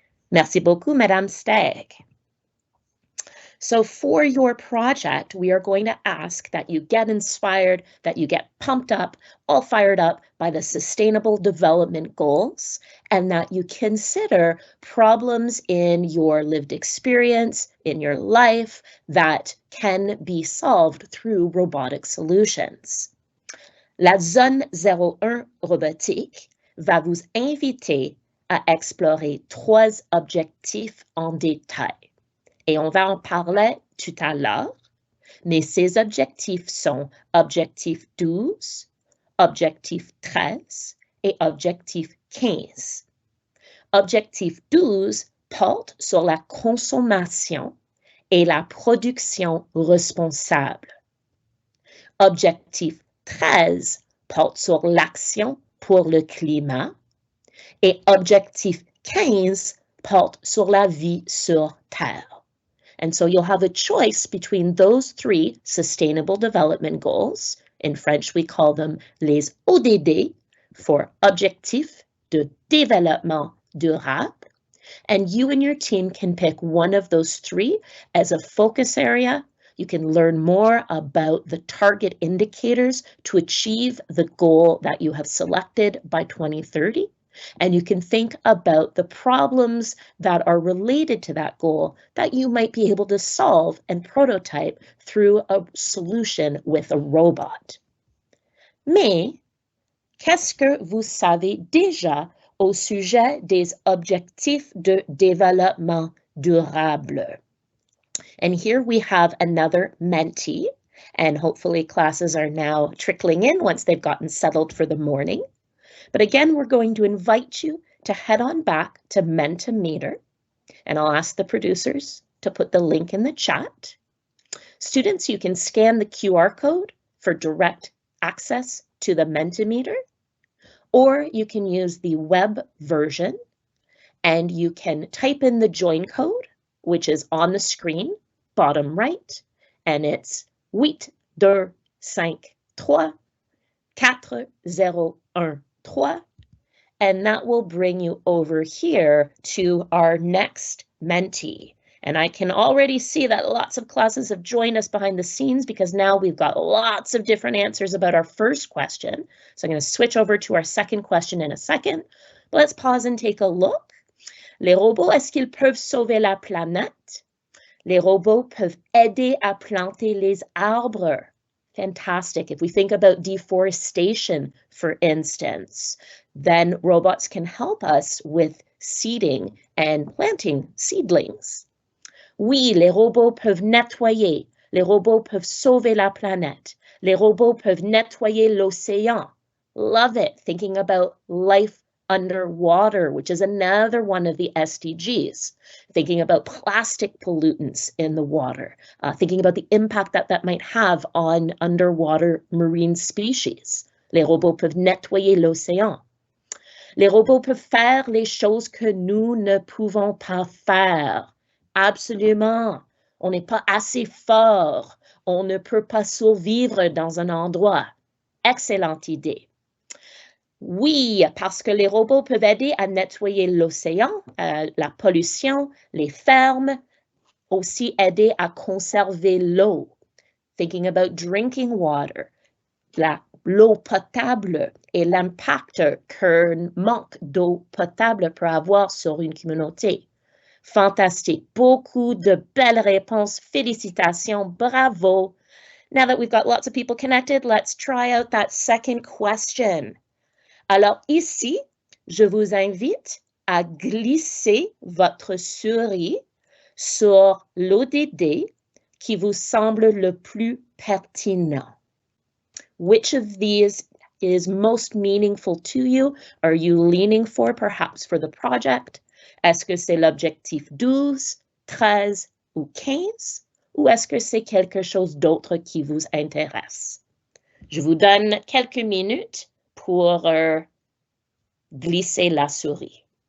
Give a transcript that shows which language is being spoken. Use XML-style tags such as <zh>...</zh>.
<fr>Merci beaucoup,</fr> <en>Madame Stagg. So for your project, we are going to ask that you get inspired, that you get pumped up, all fired up by the Sustainable Development Goals, and that you consider problems in your lived experience, in your life, that can be solved through robotic solutions.</en> <fr>La Zone 01 Robotique va vous inviter à explorer 3 objectifs en détail. Et on va en parler tout à l'heure, mais ces objectifs sont objectif 12, objectif 13 et objectif 15. Objectif 12 porte sur la consommation et la production responsable. Objectif 13 porte sur l'action pour le climat et objectif 15 porte sur la vie sur Terre.</fr> <en>And so you'll have a choice between those 3 Sustainable Development Goals. In French, we call them</en> <fr>les ODD,</fr> <en>for</en> <fr>Objectifs de Développement Durable.</fr> <en>And you and your team can pick one of those 3 as a focus area. You can learn more about the target indicators to achieve the goal that you have selected by 2030. And you can think about the problems that are related to that goal that you might be able to solve and prototype through a solution with a robot.</en> <fr>Mais, qu'est-ce que vous savez déjà au sujet des objectifs de développement durable?</fr> <en>And here we have another mentee, and hopefully classes are now trickling in once they've gotten settled for the morning. But again, we're going to invite you to head on back to Mentimeter, and I'll ask the producers to put the link in the chat. Students, you can scan the QR code for direct access to the Mentimeter, or you can use the web version, and you can type in the join code, which is on the screen, bottom right, and it's 825340113. And that will bring you over here to our next mentee. And I can already see that lots of classes have joined us behind the scenes because now we've got lots of different answers about our first question. So I'm going to switch over to our second question in a second. But let's pause and take a look.</en> <fr>Les robots, est-ce qu'ils peuvent sauver la planète? Les robots peuvent aider à planter les arbres.</fr> <en>Fantastic. If we think about deforestation, for instance, then robots can help us with seeding and planting seedlings.</en> <fr>Oui, les robots peuvent nettoyer. Les robots peuvent sauver la planète. Les robots peuvent nettoyer l'océan.</fr> <en>Love it. Thinking about life underwater, which is another one of the SDGs. Thinking about plastic pollutants in the water. Thinking about the impact that might have on underwater marine species.</en> <fr>Les robots peuvent nettoyer l'océan. Les robots peuvent faire les choses que nous ne pouvons pas faire. Absolument. On n'est pas assez fort. On ne peut pas survivre dans un endroit. Excellente idée. Oui, parce que les robots peuvent aider à nettoyer l'océan, la pollution, les fermes, aussi aider à conserver l'eau.</fr> <en>Thinking about drinking water,</en> <fr>l'eau potable et l'impact qu'un manque d'eau potable peut avoir sur une communauté. Fantastique. Beaucoup de belles réponses. Félicitations. Bravo.</fr> <en>Now that we've got lots of people connected, let's try out that second question.</en> <fr>Alors ici, je vous invite à glisser votre souris sur l'ODD qui vous semble le plus pertinent.</fr> <en>Which of these is most meaningful to you? Are you leaning for perhaps for the project?</en> <fr>Est-ce que c'est l'objectif 12, 13 ou 15? Ou est-ce que c'est quelque chose d'autre qui vous intéresse? Je vous donne quelques minutes pour glisser la souris.</fr>